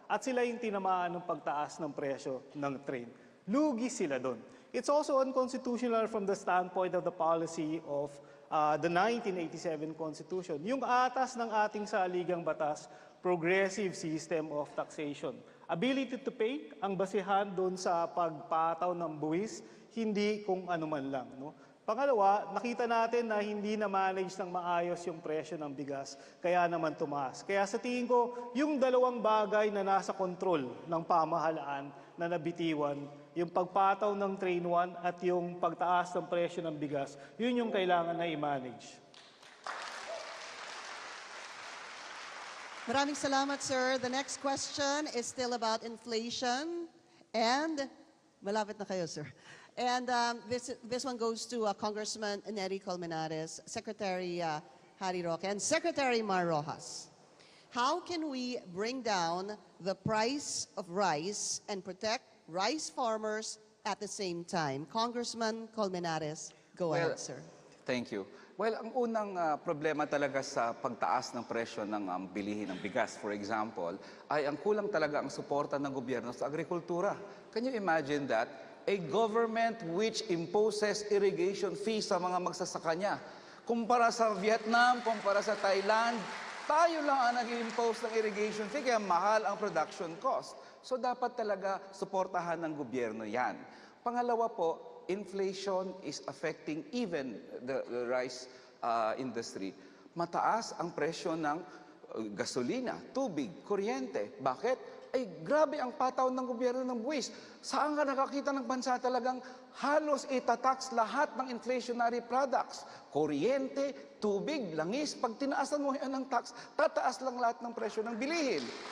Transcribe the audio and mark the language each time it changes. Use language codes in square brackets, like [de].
[tl] At sila yung tinamaan ng pagtaas ng presyo ng train. Lugi sila doon. [en] It's also unconstitutional from the standpoint of the policy of the 1987 Constitution. [tl] Yung atas ng ating saligang batas, [en] progressive system of taxation. Ability to pay [tl] ang basihan doon sa pagpataw ng buwis, hindi kung ano man lang. No? Pangalawa, nakita natin na hindi na-manage ng maayos yung presyo ng bigas, kaya naman tumaas. Kaya sa tingin ko, yung dalawang bagay na nasa kontrol ng pamahalaan na nabitiwan, yung pagpataw ng Train 1 at yung pagtaas ng presyo ng bigas, yun yung kailangan na i-manage. Maraming salamat, sir. [en] The next question is still about inflation. And, [tl] malapit na kayo, [en] sir. And this one goes to Congressman Nery Colmenares, Secretary Harry Roque, and Secretary Mar Rojas. How can we bring down the price of rice and protect rice farmers at the same time? Congressman Colmenares, go ahead, sir. Thank you. [tl] Well, ang unang problema talaga sa pagtaas ng presyo ng bilihin ng bigas, for example, ay ang kulang talaga ang suporta ng gobyerno sa agrikultura. [en] Can you imagine that? A government which imposes irrigation fees [tl] sa mga magsasaka niya. Kumpara sa Vietnam, kumpara sa Thailand, tayo lang ang nag-impose ng irrigation fee, kaya mahal ang production cost. So dapat talaga suportahan ng gobyerno yan. Pangalawa po, [en] inflation is affecting even the rice industry. [tl] Mataas ang presyo ng gasolina, tubig, kuryente. Bakit? Ay grabe ang pataw ng gobyerno ng buwis. Saan ka nakakita ng bansa talagang halos itatax lahat ng inflationary products? Kuryente, tubig, langis. Pag tinaasan mo yan ng tax, tataas lang lahat ng presyo ng bilihin.